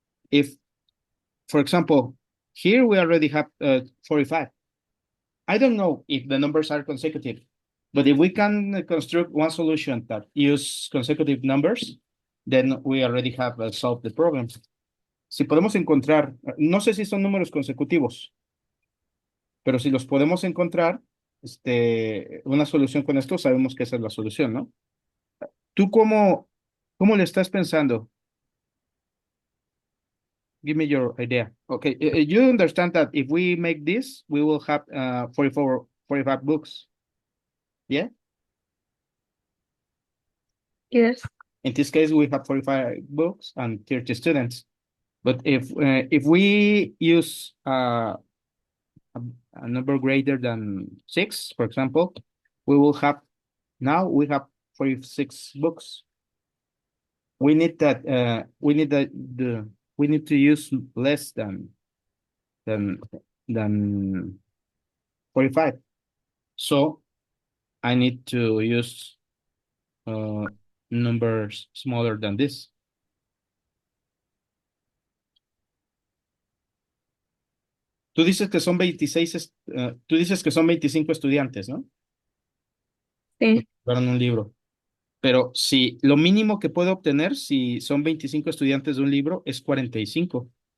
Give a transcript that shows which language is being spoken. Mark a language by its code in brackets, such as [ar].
[en] If, for example, here we already have 45. I don't know if the numbers are consecutive, but if we can construct one solution that use consecutive numbers, then we already have solved the problem. [es] Si podemos encontrar, no sé si son números consecutivos, pero si los podemos encontrar, una solución con esto, sabemos que esa es la solución, ¿no? ¿Tú cómo le estás pensando? [en] Give me your idea. Okay, you understand that if we make this, we will have 44, 45 books. Yeah? Yes. In this case, we have 45 books and 30 students. But if we use a number greater than 6, for example, we will have, now we have 46 books. We need that, we need to use less than, than 45. So I need to use numbers smaller than this. [es] Tú dices que son 26, tú dices que son 25 estudiantes, ¿no? Sí. Para un libro. Pero si lo mínimo que puedo obtener, si son 25 estudiantes de un libro, es 45.